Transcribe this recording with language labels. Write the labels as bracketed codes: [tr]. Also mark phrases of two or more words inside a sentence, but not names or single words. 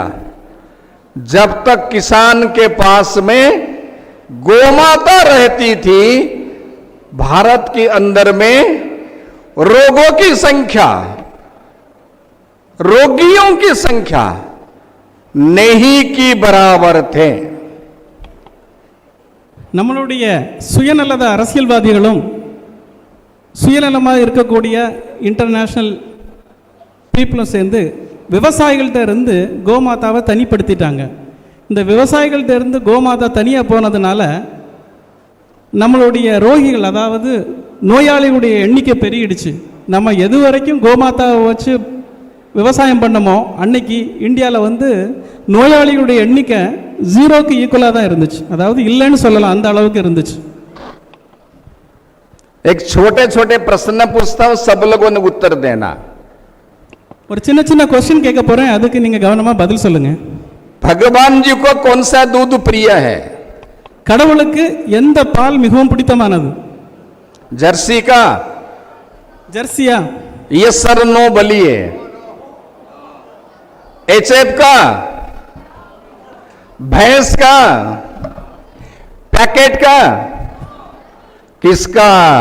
[hi] जब तक किसान के पास में गोमाता रहती थी, भारत के अंदर में रोगों की संख्या, रोगियों की संख्या नहीं की बराबर थे. [ta] நம்மளுடைய சுயநலத அரசியல்வாதிகளும் சுயநலமாக இருக்கக்கூடிய [en] international people [ta] சேர்ந்து விவசாயிகள்கிட்ட இருந்து கோமாதாவை தனிப்படுத்திட்டாங்க. இந்த விவசாயிகள்கிட்ட இருந்து கோமாதா தனியாக போனதுனால நம்மளுடைய ரோகிகள், அதாவது நோயாளிகளுடைய எண்ணிக்கை பெருகிடுச்சு. நம்ம எது வரைக்கும் கோமாதாவை வச்சு விவசாயம் பண்ணமோ அன்னைக்கு இந்தியாவில் வந்து நோயாளிகளுடைய எண்ணிக்கை 0க்கு ஈக்குவலாக தான் இருந்துச்சு. அதாவது இல்லைன்னு சொல்லலாம், அந்த அளவுக்கு இருந்துச்சு. [hi] एक छोटे छोटे प्रश्न पूछता हूं, सब लोगों ने उत्तर देना. [ta] ஒரு சின்ன சின்ன क्वेश्चन கேட்க போறேன், அதுக்கு நீங்க கவனமா பதில் சொல்லுங்க. [hi] भगवान जी को कौन सा दूध प्रिय है? [ta] கடவுளுக்கு எந்த பால் மிகவும் பிடித்தமானது? [hi] जर्सी का? [ta] ஜெர்சியா? [hi] ये सर नो बलिए. एचएफ का? भैंस का? पैकेट का? किसका?